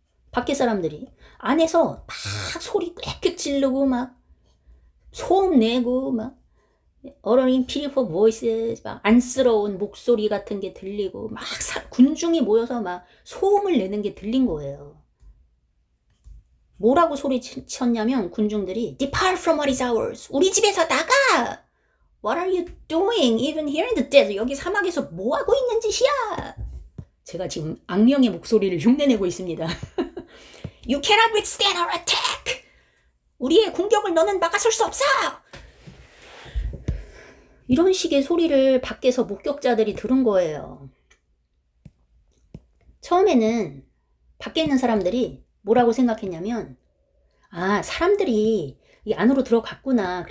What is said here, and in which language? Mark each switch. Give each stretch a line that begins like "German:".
Korean: 밖에 사람들이 안에서 막 소리 꽥꽥 지르고 막 소음 내고 막 어러링 pitiful voices 막 안쓰러운 목소리 같은 게 들리고 막 군중이 모여서 막 소음을 내는 게 들린 거예요.
English: 뭐라고 소리쳤냐면 군중들이 Depart from what is ours.
Korean: 우리 집에서 나가.
English: What are you doing even here in the desert?
Korean: 여기 사막에서 뭐 하고 있는 짓이야? 제가 지금 악령의 목소리를 흉내내고 있습니다.
English: You cannot withstand our attack.
Korean: 우리의 공격을 너는 막아설 수 없어. 이런 식의 소리를 밖에서 목격자들이 들은 거예요. 처음에는 밖에 있는 사람들이 뭐라고 생각했냐면 사람들이 이 안으로 들어갔구나.